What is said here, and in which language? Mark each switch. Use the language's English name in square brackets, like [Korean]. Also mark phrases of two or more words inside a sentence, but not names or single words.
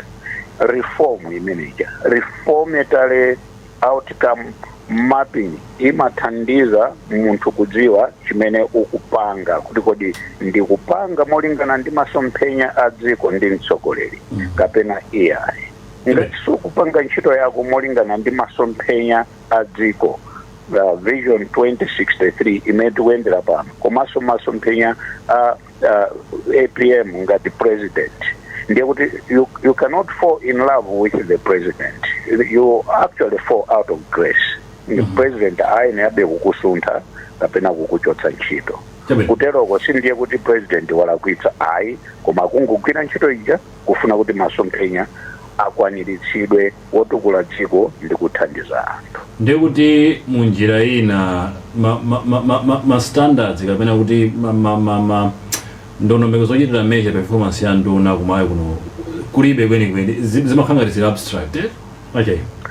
[Nyanja] Reform imeneja reform yetale [English] outcome mapping [Nyanja] imathandiza munthu kudziwa chimene ukupanga kuti kodi ndikupanga molingana ndi masomphenya a dziko ndi mtsogoleri kapena AI. Ngati sukupanga ntchito yako molingana ndi masomphenya a dziko Vision 2063 imene tikuyendera pano komanso masomphenya APM ngati president ndiye kuti [English] you cannot fall in love with the president, you actually fall out of grace. The president [Nyanja] aine abe kukusuntha kapena kukuchotsa ntchito kuteroko sindiye kuti president walakwitsa ayi koma kungogwira ntchito ija kufuna kuti masomphenya akwaniritsidwe wotukula dziko ndi kuthandiza anthu. Ndiye kuti munjira ina ma standards kapena kuti ndondomeko zochitira [English] measure performance [Nyanja] ya nduna kumayo kuno kulibe kwenikweni zimakhala ngati abstract okay.